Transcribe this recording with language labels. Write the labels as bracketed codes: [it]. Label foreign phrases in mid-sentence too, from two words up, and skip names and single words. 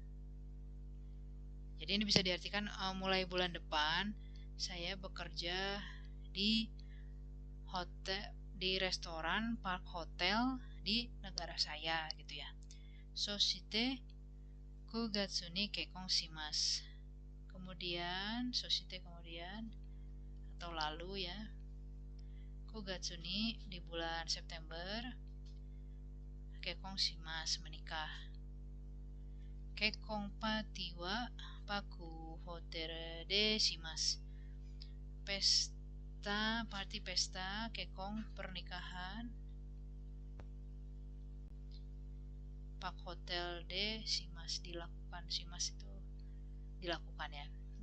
[id] Jadi ini bisa diartikan mulai bulan depan saya bekerja di hotel, di restoran Park Hotel di negara saya gitu ya. [ja] そして9月に結婚します. [id] Kemudian soshite kemudian atau lalu ya. [ja] 9 月に [id] di bulan September, [ja] 結婚します menikah. 結婚パーティーはPaku Hotelでします. [id] Pesta, party pesta, kekkon pernikahan, [ja] Pak Hotel de shimasu [id] dilakukan, shimasu itu dilakukan ya.